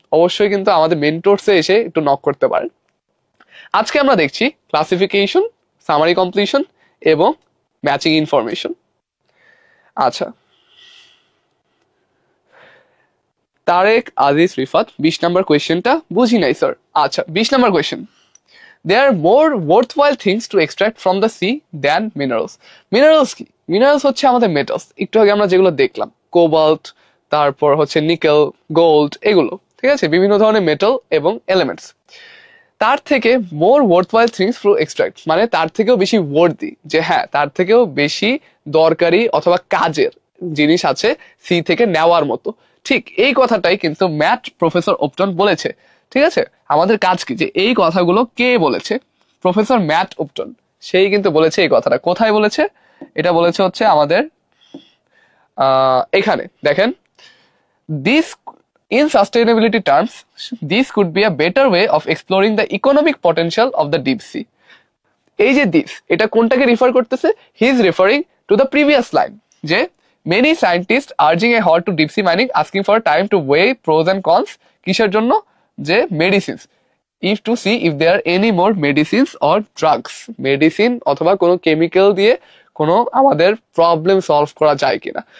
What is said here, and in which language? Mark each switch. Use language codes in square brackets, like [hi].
[bn] অবশ্যই কিন্তু আমাদের মেন্টরসে এসে একটু নক করতে পারেন। আজকে আমরা দেখছি ক্লাসিফিকেশন, সামারি কমপ্লিশন এবং ম্যাচিং ইনফরমেশন। আচ্ছা, তারেক আজিজ রিফাত 20 নম্বর কোয়েশ্চেনটা বুঝি নাই স্যার। আচ্ছা, 20 নম্বর question, [en] there are more worthwhile things to extract from the sea than minerals. [bn] Minerals কি? মিনারেলস হচ্ছে আমাদের মেটালস, একটু আগে আমরা যেগুলো দেখলাম, কোবাল্ট, তারপর হচ্ছে নিকেল, গোল্ড, এগুলো ঠিক আছে, বিভিন্ন ধরনের মেটাল এবং এলিমেন্টস। তার থেকে [en] more worthwhile things to extract, [bn] মানে তার থেকেও বেশি ওয়ার্থি, যে হ্যাঁ তার থেকেও বেশি দরকারি অথবা কাজের জিনিস আছে সি থেকে নেওয়ার মতো। ঠিক এই কথাটাই কিন্তু ম্যাথ প্রফেসর ওপটন বলেছে। ঠিক আছে, আমাদের কাজ কি, যে এই কথাগুলো কে বলেছে? প্রফেসর ম্যাথ ওপটন, সেই কিন্তু বলেছে এই কথাটা। কোথায় বলেছে? এটা বলেছে হচ্ছে আমাদের এখানে দেখেন, this [en] in sustainability terms, this could be a better way of exploring the economic potential of the deep sea. [bn] এই যে দিস, এটা কোনটাকে রিফার করতেছে? [en] He is referring to the previous line, যে many scientist urging a halt to deep sea mining asking for time to weigh pros and cons. [bn] কিসের জন্য? যে medicines, if two see if there any more medicines or drugs, medicine অথবা কোনো chemical দিয়ে কোনো আমাদের problem solve করা যায় কিনা।